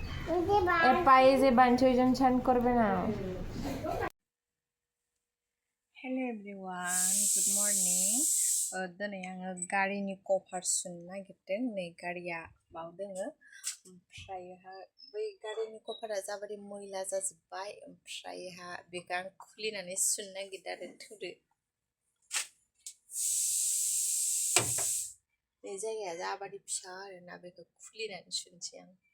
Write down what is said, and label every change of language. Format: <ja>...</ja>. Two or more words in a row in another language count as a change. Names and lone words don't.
<bn>পায়ে যে বানছে ওই জন্য স্নান করবে না।</bn> <en>Hello everyone good morning</en> <brx>दिनै आङो गारिनि कभार सुनो नागिरदों नै गारिया बाव दोङो ओमफ्रायहा बै गारिनि कभारा जाबादि मैला जाजोब्बाय ओमफ्रायहा बेखौ आं खुलिनानै सुनो नागिरदों आरो थुदो बे जायगाया जाबादि फिसा आरोना बेखौ खुलिनानै सुनोसै आं</brx>